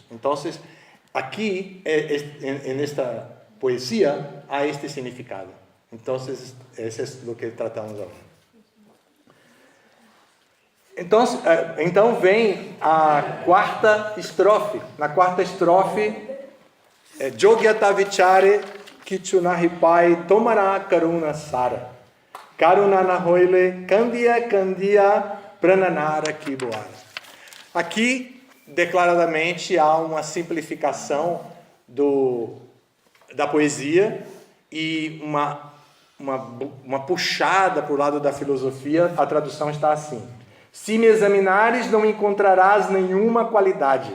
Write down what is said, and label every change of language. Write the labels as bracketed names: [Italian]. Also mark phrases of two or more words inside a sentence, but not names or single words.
[Portuguese] Então, aqui, nesta poesia, há este significado. Então, esse é o que tratamos agora. Então vem a quarta estrofe. Na quarta estrofe, [Bangla] যোগ্যতা বিচারে কিছুনাহিপাই তোমার করুণা সার. করুণা নাহইলে কাঁদিয়া কাঁদিয়া প্রাণনারা কিবোআর. [Portuguese] Aqui, declaradamente, há uma simplificação da poesia e uma puxada para o lado da filosofia. A tradução está assim: se me examinares, não encontrarás nenhuma qualidade.